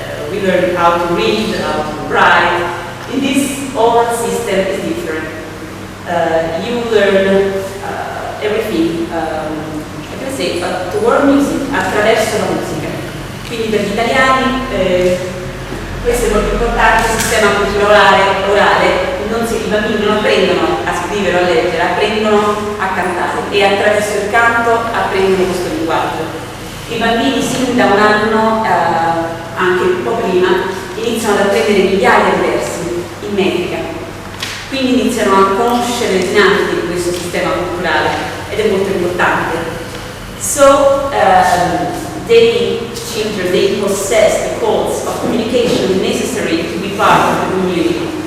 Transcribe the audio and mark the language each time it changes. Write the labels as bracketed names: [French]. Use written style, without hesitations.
[English] We learn how to read, how to write. In this oral system is different. You learn everything, I can say, toward music, [Italian] attraverso la musica. Quindi per gli italiani questo è molto importante, il sistema culturale orale. I bambini non apprendono a scrivere o a leggere, apprendono a cantare e attraverso il canto apprendono questo linguaggio. I bambini sin da un anno, anche un po' prima, iniziano ad apprendere migliaia di versi in metrica, quindi iniziano a conoscere le dinamiche di questo sistema culturale ed è molto importante. [English] So they possess the codes of communication necessary to be part of the community.